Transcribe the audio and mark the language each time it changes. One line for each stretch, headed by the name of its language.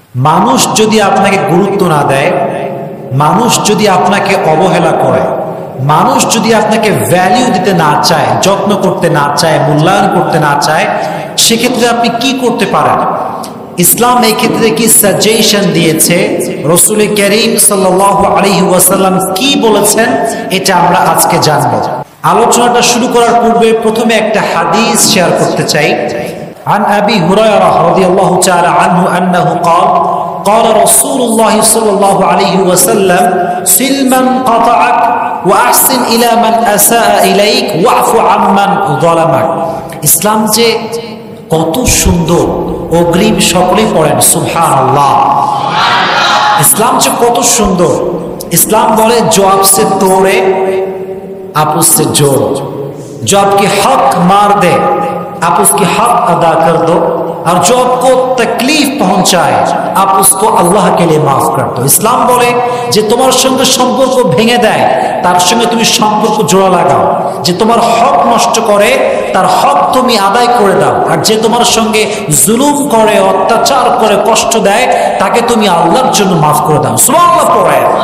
Bangla: মানুষ যদি আপনাকে গুরুত্ব না দেয়, মানুষ যদি আপনাকে অবহেলা করে, মানুষ যদি আপনাকে ভ্যালিউ দিতে না চায়, যত্ন করতে না চায়, মূল্যায়ন করতে না চায়, সেক্ষেত্রে আপনি কি করতে পারেন? ইসলাম এই ক্ষেত্রে কি সাজেশন দিয়েছে, রাসূল করিম সাল্লাল্লাহু আলাইহি ওয়াসাল্লাম কি বলেছেন, এটা আমরা আজকে জানব। আলোচনাটা শুরু করার পূর্বে প্রথমে একটা হাদিস শেয়ার করতে চাই।
Arabic: عن أبي هريرة رضي الله تعالى عنه أنه قال قال رسول الله صلى الله عليه وسلم سل من قطعك وأحسن إلى من أساء إليك واعف عمن ظلمك।
Bangla: ইসলাম যে কত সুন্দর, অগ্রিম সকলেই পড়েন সুবহানাল্লাহ। ইসলাম যে কত সুন্দর। ইসলাম বলে
Hindi: जो आपसे तोड़े आप उससे जोड़ो, जो आपके हक मार दे आप उसकी हक अदा कर दो, और जो आपको तकलीफ पहुंचाए आप उसको अल्लाह के लिए माफ कर दो।
Bangla: ইসলাম বলে যে তোমার সঙ্গে সম্পর্ক ভেঙে দেয় তার সঙ্গে তুমি সম্পর্ক জোড়া লাগাও, যে তোমার হক নষ্ট করে তার হক তুমি আদায় করে দাও, আর যে তোমার সঙ্গে জুলুম করে, অত্যাচার করে, কষ্ট দেয় তাকে তুমি আল্লাহর জন্য মাফ করে দাও। সুবহানাল্লাহ পড়ে।